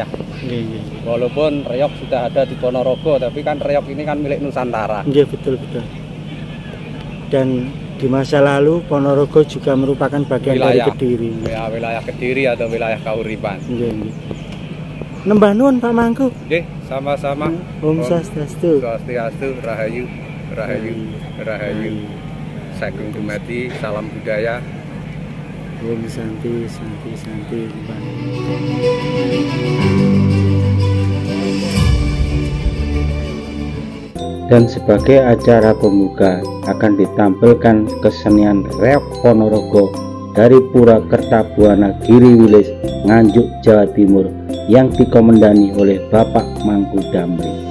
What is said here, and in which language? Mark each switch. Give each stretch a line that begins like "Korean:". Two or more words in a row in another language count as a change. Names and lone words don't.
Indonesian: Walaupun reog sudah ada di Ponorogo, tapi kan reog ini kan milik Nusantara. Iya betul. Dan di masa lalu Ponorogo juga merupakan bagian dari Kediri. Ya, wilayah Kediri atau wilayah Kauripan.
Javanese: Nembah nuwun Pak Mangku. Nggih,
Indonesian: sama-sama.
Sanskrit: Om Swastiastu.
Javanese: Swastiastu, rahayu, rahayu, rahayu. Sagung dumadi,
Indonesian: salam budaya.
Sanskrit: Om Santi.
Indonesian: Dan sebagai acara pembuka akan ditampilkan kesenian reog Ponorogo dari Purwakerta Buana Giriwilis Nganjuk Jawa Timur yang dikomandani oleh Bapak Mangku Damri.